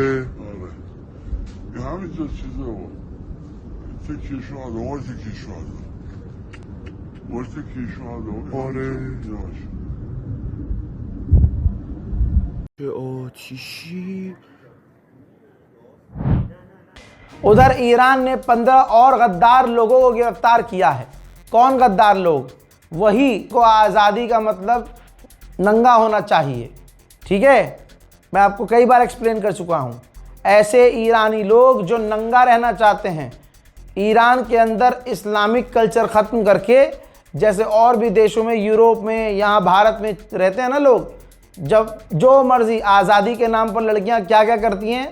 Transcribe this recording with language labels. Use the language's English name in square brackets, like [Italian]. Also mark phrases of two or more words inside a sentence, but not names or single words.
[Persian] یه همینجا چیزه بود، تکیه شده، وار تکیه شده، وار تکیه شده. آره یاش چه آتیشی [Hindi] उधर ईरान ने 15 और गद्दार लोगों को गिरफ्तार किया है। कौन गद्दार लोग? वही को आज़ादी का मतलब नंगा होना चाहिए। ठीक है, मैं आपको कई बार एक्सप्लेन कर चुका हूँ। ऐसे ईरानी लोग जो नंगा रहना चाहते हैं, ईरान के अंदर [English] Islamic culture [Hindi] ख़त्म करके, जैसे और भी देशों में, यूरोप में, यहाँ भारत में रहते हैं ना लोग, जब जो मर्जी आज़ादी के नाम पर लड़कियाँ क्या क्या करती हैं।